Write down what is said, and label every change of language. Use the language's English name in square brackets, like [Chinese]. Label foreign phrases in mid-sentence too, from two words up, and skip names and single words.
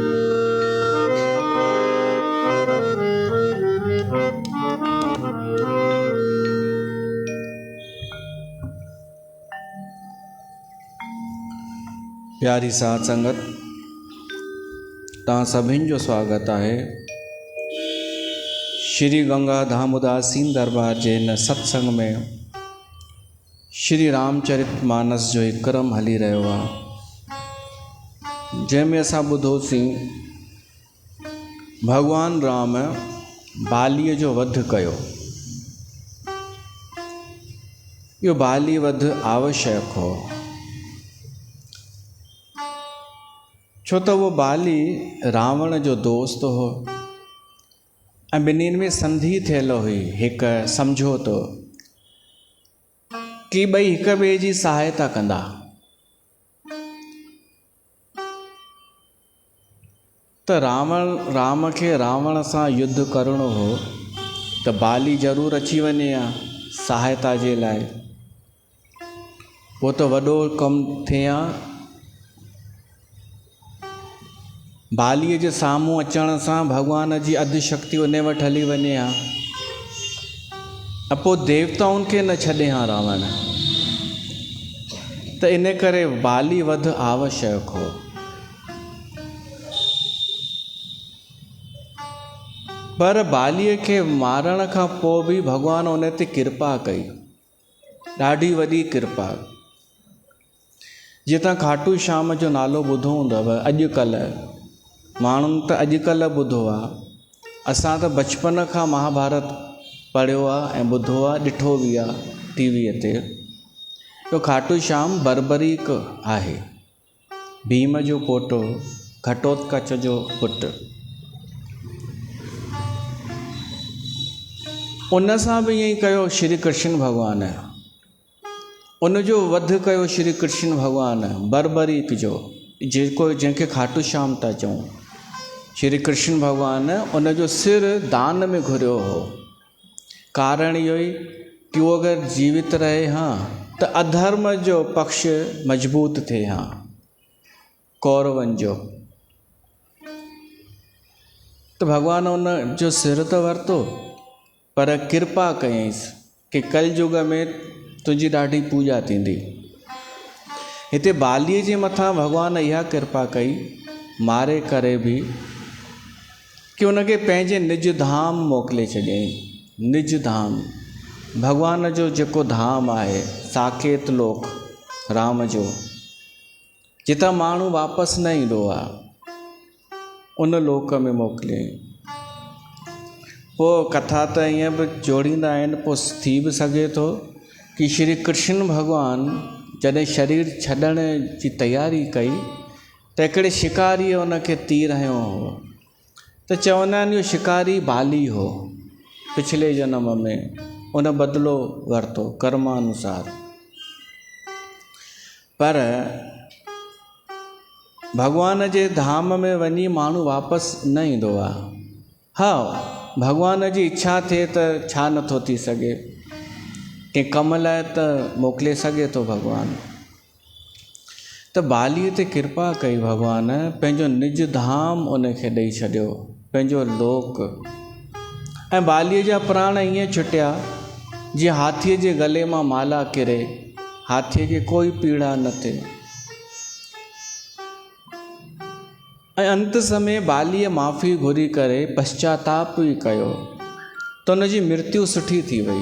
[Sindhi] प्यारी साध संगत, तव्हां सभिनि जो स्वागत आहे श्री गंगा धाम उदासीन दरबार जे हिन सत्संग में। श्री रामचरित मानस जो एक क्रम हली रहियो आहे, जंहिंमें असां ॿुधोसीं भगवान राम बालीअ जो वध कयो। इहो बाली वध आवश्यक हो, छो त उहो बाली रावण जो दोस्त हो ऐं ॿिन्हिनि में संधि थियल हुई, हिकु सम्झोतो कि ॿई हिक ॿिए जी सहायता कंदा। त राम खे रावण सां युद्ध करणो हो त बाली ज़रूरु अची वञे हा सहायता जे लाइ। उहो त वॾो कमु थिए हा। बालीअ जे साम्हूं अचण सां भॻवान जी अधु शक्ति उन वटि हली वञे हा। पोइ देवताउनि खे न छॾे हा रावण। त इन करे बाली वध आवश्यक हो। पर बालीअ खे मारण खां पोइ बि भॻवानु उन ते कृपा कई, ॾाढी वॾी कृपा। जीअं तव्हां खाटू श्याम जो नालो ॿुधो हूंदव, अॼुकल्ह माण्हुनि त अॼुकल्ह ॿुधो आहे, असां त बचपन खां महाभारत पढ़ियो आहे ऐं ॿुधो आहे, ॾिठो बि आहे टीवीअ ते। तो खाटू श्याम बर्बरीक आहे, भीम जो पोटो, घटोत्कच जो पुटु। उन सां बि ईअं ई कयो श्री कृष्ण भॻवानु, उनजो वध कयो श्री कृष्ण भॻवानु बर्बरीक जो, जंहिंखे खाटू श्याम था चऊं। श्री कृष्ण भॻवानु उनजो सिर दान में घुरियो हो। कारण इहो ई कि उहो अगरि जीवित रहे हा त अधर्म जो पक्ष मजबूत थिए हा, कौरवनि जो। त भॻवानु उन जो सिर त वरितो, पर कृपा कयईंसि कि कलयुग में तुंहिंजी ॾाढी पूॼा थींदी। हिते बालीअ जे मथां भॻवानु इहा कृपा कई, मारे करे बि, कि उनखे पंहिंजे निज धाम मोकिले छॾियईं। निज धाम, भॻवान जो जेको धाम आहे, साकेत लोक राम जो, जितां माण्हू वापसि न ईंदो आहे, उन लोक में मोकिलियईं। पोइ कथा त ईअं बि जोड़ींदा आहिनि, पोइ थी बि सघे थो कि श्री कृष्ण भॻवानु जॾहिं शरीर छॾण जी तयारी कई त हिकिड़े शिकारीअ उनखे तीर हयो हो, त चवंदा आहिनि इहो शिकारी बाली हो पिछले जन्म में, उन बदिलो वरितो कर्मानुसार। पर भॻवान जे धाम में वञी माण्हू वापसि न ईंदो आहे। हा, भॻवान जी इच्छा थिए त छा नथो थी सघे, कंहिं कम लाइ त मोकिले सघे थो भॻवानु। त बालीअ ते कृपा कई भॻवानु, पंहिंजो निज धाम उनखे ॾेई छॾियो, पंहिंजो लोक। ऐं बालीअ जा प्राण ईअं छुटिया जीअं हाथीअ जे गले मां माला किरे, हाथीअ खे कोई पीड़ा न थिए। ऐं अंत समय बालीअ माफ़ी घुरी करे पश्चाताप बि कयो, त उनजी मृत्यु सुठी थी वई।